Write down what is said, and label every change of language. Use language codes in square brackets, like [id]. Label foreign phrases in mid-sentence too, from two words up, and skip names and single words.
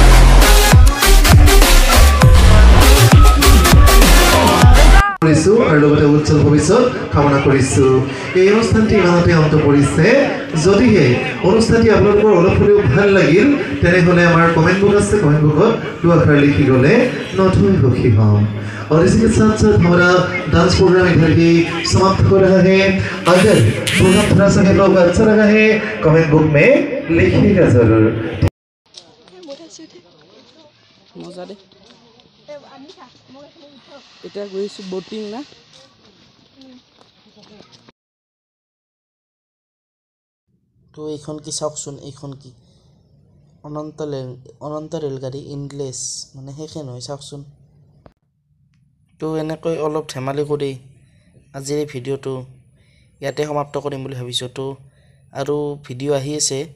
[as] কৰিছো আৰু লগতে উজ্জ্বল ভৱিষ্যত কামনা কৰিছো এই অনুষ্ঠানটি ইমানতে অন্ত পৰিছে যদিহে অনুষ্ঠানটি আপোনালোকৰ অলপ হ'লেও ভাল লাগিল তেনেহলে আমাৰ কমেন্ট বুক আছে কমেন্ট বুকত দুআষাৰ লিখি গলে নথৈ সুখী হম [hi] और इसी के साथ साथ हमारा डांस प्रोग्राम इधर ही समाप्त हो रहा है अगर प्रोग्राम थोड़ा सा आप लोगों को अच्छा लगा है कमेंट बुक में लिखिएगा जरूर [as] মজা দে এটা গৈছো বোটিং না তো এইখন কি চাওকচোন এইখন কি অনন্ত ৰেলগাড়ী ইংলিছ মানে সেইখন হয় চাওকচোন তো এনেকৈ অলপ ধেমালি কৰি আজিৰ এই ভিডিঅ'টো ইয়াতে সমাপ্ত কৰিম বুলি ভাবিছোঁ তো আৰু ভিডিঅ' আহি আছে